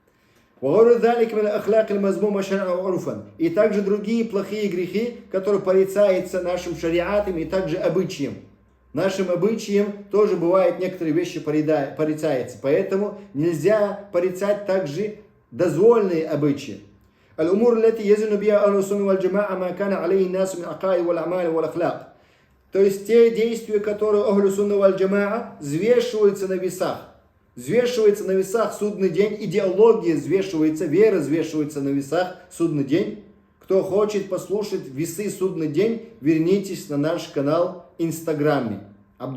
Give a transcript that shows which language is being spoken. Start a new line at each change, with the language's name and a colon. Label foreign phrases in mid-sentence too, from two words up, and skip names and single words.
Russian: И также другие плохие грехи, которые порицаются нашим шариатом и также обычаем. Нашим обычаем тоже бывают некоторые вещи порицаются. Поэтому нельзя порицать также дозвольные обычаи.
Arabic: الأمور التي يزن بها أهل السنة والجماعة ما كان عليه الناس من العقائد والأعمال والأخلاق.
Russian: То есть те действия, которые Ахлю Сунна валь Джамаа взвешиваются на весах. Взвешивается на весах судный день, идеология взвешивается, вера взвешивается на весах судный день. Кто хочет послушать весы судный день, вернитесь на наш канал в Инстаграме.